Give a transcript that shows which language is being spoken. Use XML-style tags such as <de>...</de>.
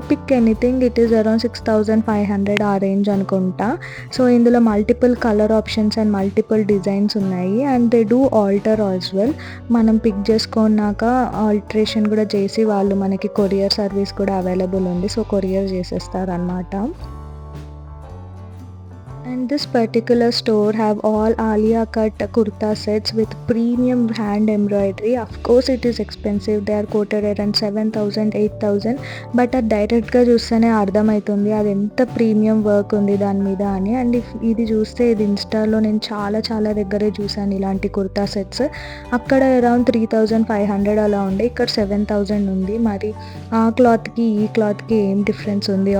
<en>pick anything, it is around 6500</en> <te>ఆ range అనుకుంటా. So, ఇందులో multiple colour options and multiple designs ఉన్నాయి.</te> <en>And they do alter as well.</en> <te>మనం pick చేసుకున్నాక alteration కూడా చేసి వాళ్ళు మనకి కొరియర్ సర్వీస్ కూడా అవైలబుల్ ఉంది. So, courier చేసేస్తారనమాట.</te> <en>And this particular store have all Alia cut kurta sets with premium hand embroidery. Of course, it is expensive. They are quoted around 7000, 8000.</en> <te>But అది డైరెక్ట్‌గా చూస్తేనే అర్థమవుతుంది అది ఎంత ప్రీమియం వర్క్ ఉంది దాని మీద అని. అండ్ ఇది చూస్తే ఇది ఇన్‌స్టాలో నేను చాలా చాలా దగ్గరే చూసాను ఇలాంటి కుర్తా సెట్స్. అక్కడ అరౌండ్ 3500 అలా ఉండే. ఇక్కడ 7000 ఉంది. మరి ఆ క్లాత్‌కి, ఈ క్లాత్‌కి ఏం డిఫరెన్స్ ఉంది?</te>